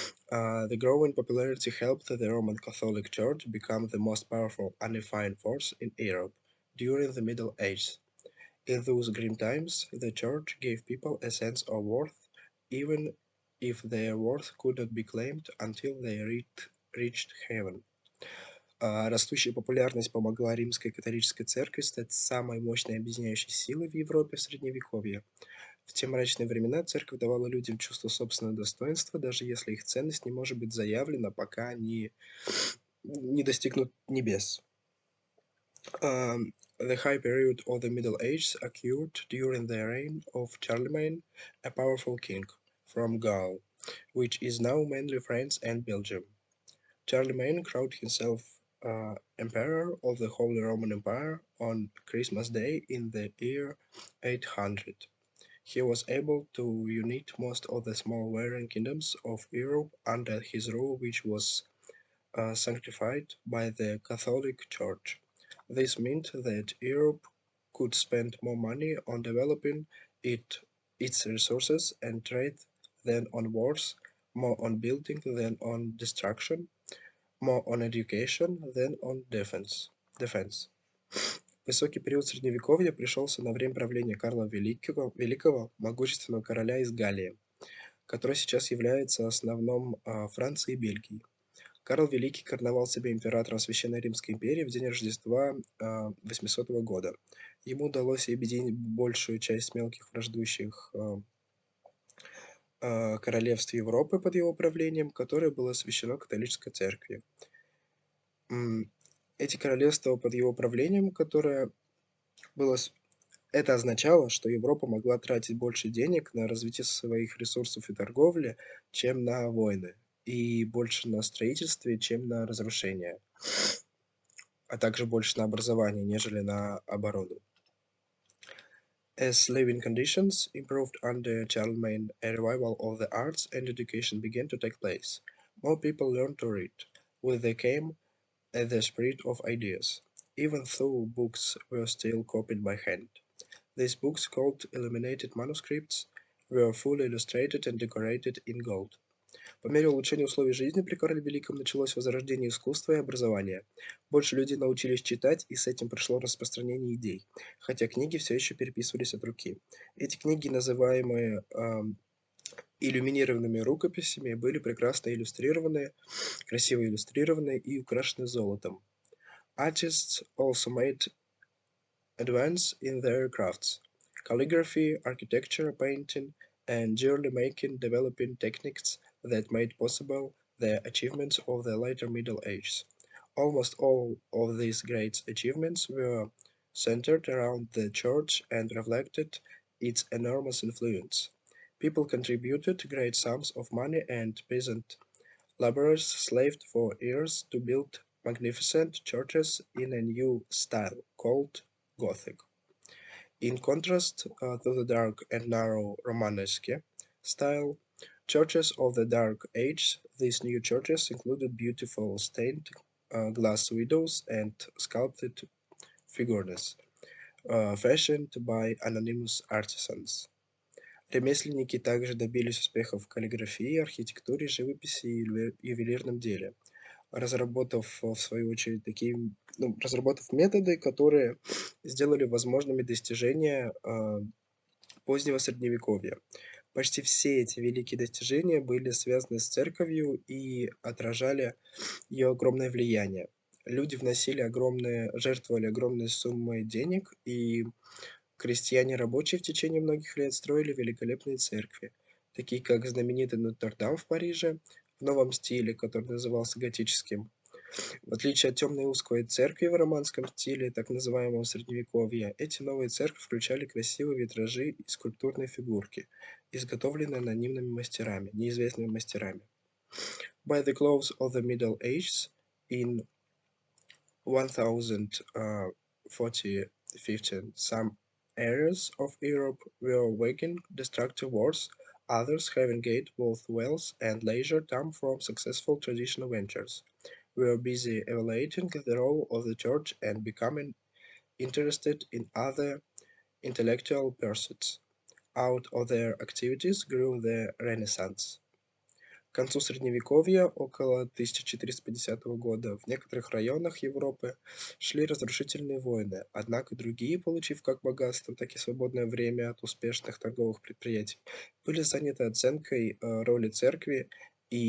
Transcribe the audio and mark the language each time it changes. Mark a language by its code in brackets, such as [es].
[en] The growing popularity helped the Roman Catholic Church become the most powerful unifying force in Europe during the Middle Ages. In those grim times, the Church gave people a sense of worth, even if their worth could not be claimed until they reached heaven. [ru] Растущая популярность помогла Римской католической церкви стать самой мощной объединяющей силой в Европе в Средневековье. В те мрачные времена церковь давала людям чувство собственного достоинства, даже если их ценность не может быть заявлена, пока они не достигнут небес. [en] The high period of the Middle Ages occurred during the reign of Charlemagne, a powerful king from Gaul, which is now mainly France and Belgium. Charlemagne crowned himself Emperor of the Holy Roman Empire on Christmas Day in the year 800. He was able to unite most of the small warring kingdoms of Europe under his rule, which was sanctified by the Catholic Church. This meant that Europe could spend more money on developing its resources and trade than on wars, more on building than on destruction, more on education than on defense. [ru] Высокий период Средневековья пришелся на время правления Карла Великого, могущественного короля из Галлии, который сейчас является основным Франции и Бельгии. Карл Великий короновал себя императором Священной Римской империи в день Рождества 800 года. Ему удалось объединить большую часть мелких враждующих королевств Европы под его правлением, которое было освящено католической церковью. Эти королевства под его правлением, это означало, что Европа могла тратить больше денег на развитие своих ресурсов и торговли, чем на войны, и больше на строительстве, чем на разрушение, а также больше на образование, нежели на оборону. [en] As living conditions improved under Charlemagne, a revival of the arts and education began to take place. More people learned to read. With them came the spirit of ideas, even though books were still copied by hand. These books, called illuminated manuscripts, were fully illustrated and decorated in gold. [ru] По мере улучшения условий жизни при Карле Великом началось возрождение искусства и образования. Больше людей научились читать, и с этим пришло распространение идей, хотя книги все еще переписывались от руки. Эти книги, называемые иллюминированными рукописями, были прекрасно иллюстрированы, красиво иллюстрированы и украшены золотом. [en] Artists also made advance in their crafts. Calligraphy, architecture, painting, and jewelry making developing techniques that made possible the achievements of the later Middle Ages. Almost all of these great achievements were centered around the church and reflected its enormous influence. People contributed great sums of money, and peasant laborers slaved for years to build magnificent churches in a new style called Gothic. In contrast to the dark and narrow Romanesque style churches of the Dark Age, these new churches included beautiful stained glass windows and sculpted figures, fashioned by anonymous artisans. [ru] Ремесленники также добились успехов в каллиграфии, архитектуре, живописи и ювелирном деле, разработав, в свою очередь, разработав методы, которые сделали возможными достижения позднего Средневековья. Почти все эти великие достижения были связаны с церковью и отражали ее огромное влияние. Люди жертвовали огромные суммы денег, и крестьяне-рабочие в течение многих лет строили великолепные церкви, такие как знаменитый Нотр-Дам в Париже в новом стиле, который назывался готическим. В отличие от темной узкой церкви в романском стиле, так называемого Средневековья, эти новые церкви включали красивые витражи и скульптурные фигурки, изготовленные анонимными мастерами, неизвестными мастерами. [en] By the close of the Middle Ages, in 1040-15, some areas of Europe were waging destructive wars, others, having gained both wealth and leisure time from successful traditional ventures, were busy evaluating the role of the church and becoming interested in other intellectual pursuits. Out of their activities grew the Renaissance. [ru] К концу Средневековья, около 1450 года, в некоторых районах Европы шли разрушительные войны, однако другие, получив как богатство, так и свободное время от успешных торговых предприятий, были заняты оценкой роли церкви и интересом к другим интеллектуальным занятиям. Их действия